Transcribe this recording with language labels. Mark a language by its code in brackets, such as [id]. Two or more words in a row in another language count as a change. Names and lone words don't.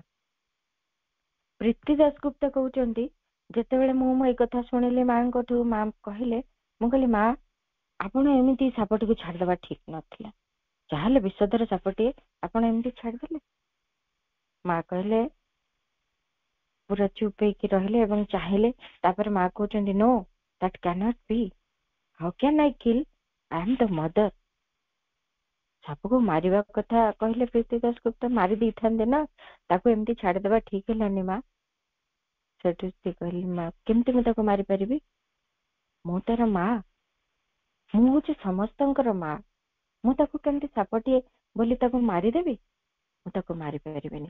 [or] ପ୍ରୀତି ଦାସଗୁପ୍ତ କହୁଛନ୍ତି ଯେତେବେଳେ ମୁଁ ଏଇ କଥା ଶୁଣିଲି ମାଙ୍କଠୁ, ମା କହିଲେ, ମୁଁ କହିଲି ମା ଆପଣ ଏମିତି ସାପଟିକୁ ଛାଡିଦବା ଠିକ ନଥିଲା, ଯାହାହେଲେ ବିଷଧର ସାପଟିଏ, ଆପଣ ଏମିତି ଛାଡିଦେଲେ। ମା କହିଲେ, ପୁରା ଚୁପ ହେଇକି ରହିଲେ ଏବଂ ଚାହିଁଲେ। ତାପରେ ମା କହୁଛନ୍ତି [en] नो that cannot be, how can I kill, I am the mother। [or] ସାପକୁ ମାରିବା କଥା କହିଲେ ପ୍ରୀତି ଦାସଗୁପ୍ତ ମାରି ଦେଇଥାନ୍ତେ ନା, ତାକୁ ଏମିତି ଛାଡିଦବା ଠିକ ହେଲାନି ମା। ସେଠୁ ସେ କହିଲେ ମା କେମିତି ମୁଁ ତାକୁ ମାରିପାରିବି, ମୁଁ ତାର ମା, ମୁଁ ହଉଛି ସମସ୍ତଙ୍କର ମା, ମୁଁ ତାକୁ କେମିତି ସାପଟିଏ ବୋଲି ତାକୁ ମାରିଦେବି, ମୁଁ ତାକୁ ମାରିପାରିବିନି।